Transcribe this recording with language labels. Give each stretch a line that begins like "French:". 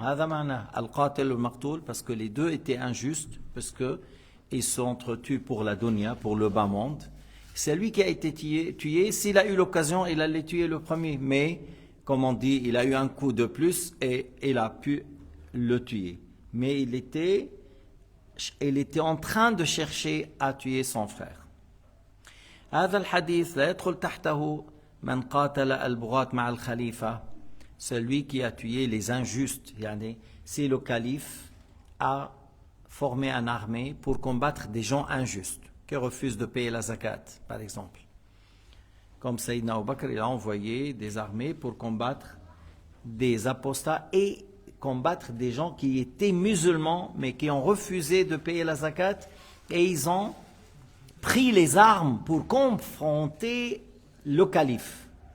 Arabic: هذا معناه القاتل والمقتول,
French: parce que les deux étaient injustes, parce que ils se entretuent pour la dunya, pour le bas monde. Celui qui a été tué, s'il a eu l'occasion, il allait tuer le premier, mais comme on dit, il a eu un coup de plus et il a pu le tuer. Mais il était en train de chercher à tuer son frère.
Arabic: هذا الحديث لا يدخل تحته من قاتل البغاة مع الخليفة,
French: celui qui a tué les injustes. Si le calife a formé une armée pour combattre des gens injustes qui refusent de payer la zakat, par exemple, comme Sayyidina Abu Bakr, il a envoyé des armées pour combattre des apostats et combattre des gens qui étaient musulmans mais qui ont refusé de payer la zakat, et ils ont pris les armes pour confronter le calife.